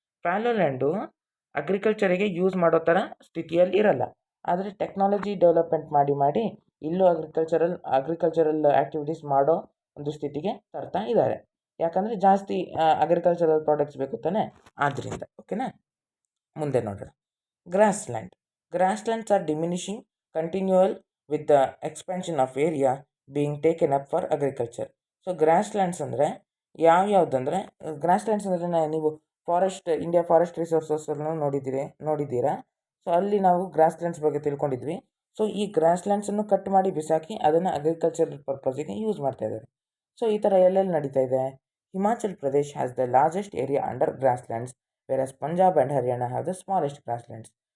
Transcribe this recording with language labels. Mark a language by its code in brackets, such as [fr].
[kn] Follow land ಅಗ್ರಿಕಲ್ಚರಿಗೆ use ಮಾಡೋ ಥರ ಸ್ಥಿತಿಯಲ್ಲಿ ಇರಲ್ಲ, ಆದರೆ ಟೆಕ್ನಾಲಜಿ ಡೆವಲಪ್ಮೆಂಟ್ ಮಾಡಿ ಇಲ್ಲೂ ಅಗ್ರಿಕಲ್ಚರಲ್ ಆ್ಯಕ್ಟಿವಿಟೀಸ್ ಮಾಡೋ ಒಂದು ಸ್ಥಿತಿಗೆ ತರ್ತಾ ಇದ್ದಾರೆ. ಯಾಕಂದರೆ ಜಾಸ್ತಿ ಅಗ್ರಿಕಲ್ಚರಲ್ ಪ್ರಾಡಕ್ಟ್ಸ್ ಬೇಕು ತಾನೆ, ಆದ್ದರಿಂದ. ಓಕೆನಾ. ಮುಂದೆ ನೋಡೋಣ. Grassland. [en] Grasslands are diminishing continual with the expansion of area being taken up for agriculture. [kn] So grasslands ಅಂದರೆ ಯಾವುದಂದರೆ, ಗ್ರಾಸ್ಲ್ಯಾಂಡ್ಸ್ ಅಂದರೆ ನೀವು ಇಂಡಿಯಾ ಫಾರೆಸ್ಟ್ ರಿಸೋರ್ಸಸ್ಸನ್ನು ನೋಡಿದ್ದೀರಾ. ಸೊ ಅಲ್ಲಿ ನಾವು ಗ್ರಾಸ್ಲ್ಯಾಂಡ್ಸ್ ಬಗ್ಗೆ ತಿಳ್ಕೊಂಡಿದ್ವಿ. ಸೊ ಈ ಗ್ರಾಸ್ಲ್ಯಾಂಡ್ಸನ್ನು ಕಟ್ ಮಾಡಿ ಬಿಸಾಕಿ ಅದನ್ನು ಅಗ್ರಿಕಲ್ಚರಲ್ ಪರ್ಪಸ್ಸಿಗೆ ಯೂಸ್ ಮಾಡ್ತಾ ಇದ್ದಾರೆ. ಸೊ ಈ ಥರ ಎಲ್ಲೆಲ್ಲಿ ನಡೀತಾ ಇದೆ? [en] Himachal Pradesh has the largest area under grasslands, versus Punjab and Haryana have the smallest grasslands.